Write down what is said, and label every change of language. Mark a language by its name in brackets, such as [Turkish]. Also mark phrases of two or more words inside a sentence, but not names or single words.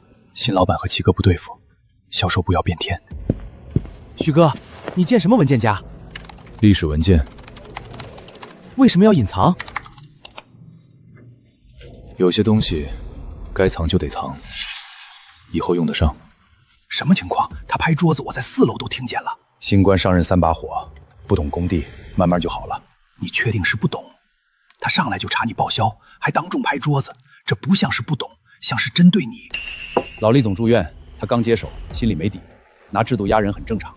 [Chinese] 新老闆和齊哥不對付，銷售部要變天。許哥，你見什麼文件夾？歷史文件。為什麼要隱藏？有些東西該藏就得藏，以後用得上。什麼情況？他拍桌子，我在4樓都听見了。新官上任3把火，不懂工地，慢慢就好了。你確定是不懂？他上來就查你報銷，還當眾拍桌子，這不像是不懂，像是針對你。老厲總住院，他剛接手，心裡沒底，拿制度壓人很正常。